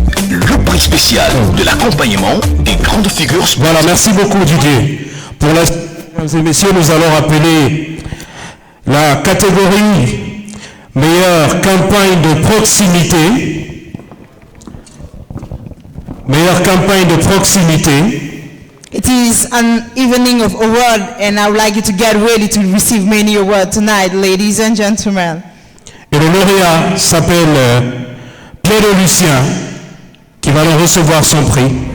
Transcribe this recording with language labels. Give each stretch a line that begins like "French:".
French: Le prix spécial de l'accompagnement des grandes figures sportives. Voilà, merci beaucoup Didier. Pour la... Mesdames et messieurs, nous allons appeler la catégorie meilleure campagne de proximité. Meilleure campagne de proximité.
English: It is an evening of award, and I would like you to get ready to receive many awards tonight, ladies and gentlemen.
French: Et le lauréat s'appelle Pierre Lucien, qui va alors recevoir son prix.